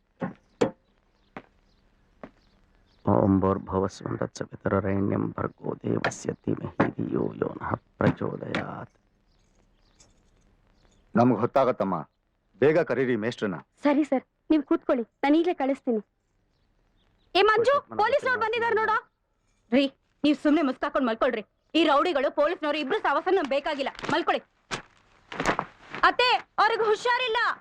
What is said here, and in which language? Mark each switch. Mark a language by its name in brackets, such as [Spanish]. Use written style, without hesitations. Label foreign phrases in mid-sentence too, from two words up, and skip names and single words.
[Sanskrit] ಓಂ ಭೂರ್ಭುವಸ್ವಂ ತತ್ಸವಿತುರ್ವರೆಣ್ಯಂ ಭರ್ಗೋ ದೇವಸ್ಯ ಧೀಮಹಿ ಧಿಯೋ ಯೋ ನಃ ಪ್ರಚೋದಯಾತ್. [Kannada] ನಮ್ಗೆ ಹೊತ್ತಾಗತ್ತಮ್ಮ, ಬೇಗ ಕರೀರಿ ಮೇಷ್ಟ್ರನ್ನ. ಸರಿ ಸರ್, ನೀವು ಕೂತ್ಕೊಳ್ಳಿ, ನಾನು ಈಗಲೇ ಕಳಿಸ್ತೀನಿ. ಏ ಮಂಜು, ಪೊಲೀಸ್ನವ್ರು ಬಂದಿದ್ದಾರೆ ನೋಡೋ. ರೀ, ನೀವು ಸುಮ್ಮನೆ ಮುಸ್ಕಾಕೊಂಡು ಮಲ್ಕೊಳ್ರಿ. ಈ ರೌಡಿಗಳು ಪೊಲೀಸ್ನವರು ಇಬ್ರು ಸಾವಸ ನಮ್ಗೆ ಬೇಕಾಗಿಲ್ಲ. ಮಲ್ಕೊಳ್ಳಿ. ಅತ್ತೆ, ಅವ್ರಿಗೆ ಹುಷಾರಿಲ್ಲ.